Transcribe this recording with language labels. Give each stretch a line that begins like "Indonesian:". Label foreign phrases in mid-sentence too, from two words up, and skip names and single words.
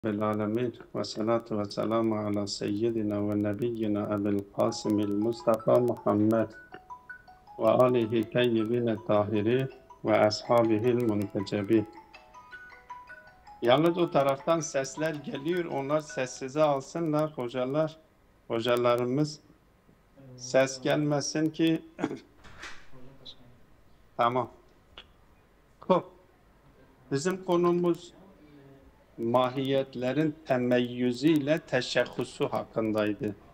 Arabic: بالعالمين والصلاة والسلام على سيدنا ونبينا أبي القاسم المصطفى محمد وآله الطيبين الطاهرين وأصحابه المنتجبين.
Turkish: Yalnız o taraftan sesler geliyor. Onlar sessize alsınlar hocalar. Hocalarımız ses gelmesin ki tamam. Bizim konumuz mahiyetlerin temeyyüzü ile teşehhusu hakkındaydı.